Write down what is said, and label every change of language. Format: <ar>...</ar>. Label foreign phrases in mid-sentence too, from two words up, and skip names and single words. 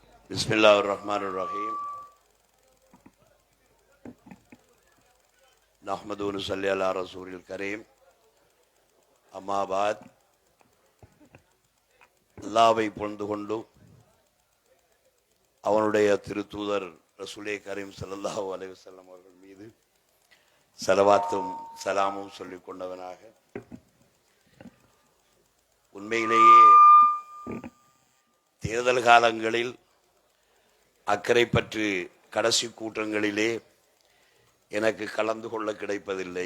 <ar>بسم الله الرحمن الرحيم نحمده ونصلي على رسوله الكريم أما بعد</ar> <ta>அல்லாஹ்வை புகழ்ந்து கொண்டு அவனுடைய திருத்தூதர்</ta> <ar>رسول كريم صلى الله عليه وسلم</ar> <ta>அவர்கள் மீது ஸலவாத்தும் சலாமும் சொல்லிக் கொண்டவனாக உண்மையிலேயே தேர்தல் காலங்களில் அக்கறை பற்றி கடைசி கூட்டங்களிலே எனக்கு கலந்து கொள்ள கிடைப்பதில்லை.</ta>